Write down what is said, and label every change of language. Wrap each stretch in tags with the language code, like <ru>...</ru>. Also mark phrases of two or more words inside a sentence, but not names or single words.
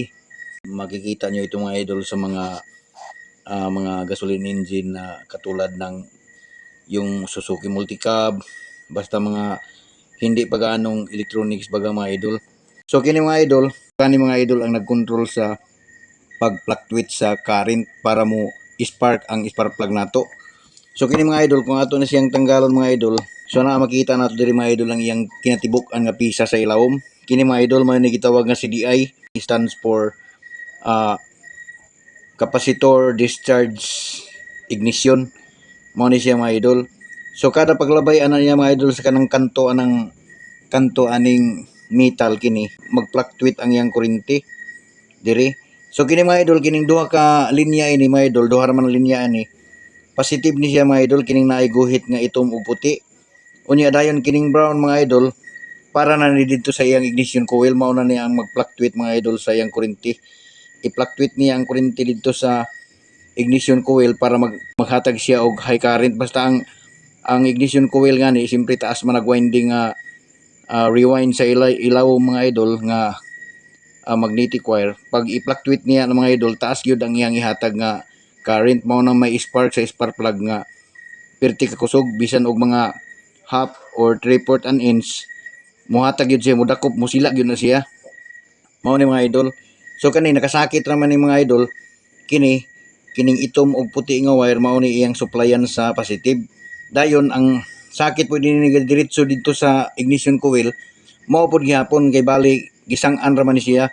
<tl>Makikita nyo ito mga idol sa mga</tl> <en>gasoline engine</en> <tl>na katulad ng yung Suzuki Multicab, basta mga hindi pa gaanong electronics baga mga idol.</tl> <ceb>So kini mga idol ang nagkontrol sa pag-fluctuate sa current para mo spark ang</ceb> <en>spark plug</en> <ceb>nato. So kini mga idol, kung ato na siyang tanggalon mga idol, so na makita nato diri mga idol ang iyang kinatibuk-an nga pisa sa ilawom. Kini mga idol mao ni gitawag nga CDI,</ceb> <en>stands for capacitor discharge ignition.</en> <ceb>Mao ni siya mga idol. So kada paglabay ana niya mga idol sa kanang kanto aning metal kini, mag-fluctuate ang iyang kuryente diri. So kini mga idol, kining duha ka linya ini mga idol, duha ra man linya ani. Positive ni siya mga idol, kining naay guhit nga itom ug puti. Unya dayon kining brown mga idol, para na ni dito sa iyang</ceb> <en>ignition coil,</en> <ceb>mao na niya ang mag-fluctuate mga idol sa iyang kuryente. I-fluctuate niya ang kuryente dito sa</ceb> <en>ignition coil</en> <ceb>para maghatag siya og</ceb> <en>high current.</en> <ceb>Basta ang</ceb> <en>ignition coil</en> <ceb>nga ni simpre taas man nag-winding rewind sa ilaw mga idol nga</ceb> <en>magnetic wire.</en> <ceb>Pag i-fluctuate niya ng mga idol, taas gyud ang iyang ihatag nga current. Mao na may spark sa</ceb> <en>spark plug</en> <ceb>nga perti ka kusog bisan og mga</ceb> <en>half or 3/4 an inch,</en> <ceb>muhatag gyud siya, mudakop, musila gyud na siya. Mao ni mga idol. So kani nakasakit raman ni mga idol, kining itom og puti nga wire mao ni iyang supplyan sa positive. Dayon ang sakit pud ni diretso dito sa</ceb> <en>ignition coil,</en> <ceb>mao pud gihapon kay bali gisang-an raman ni siya.</ceb>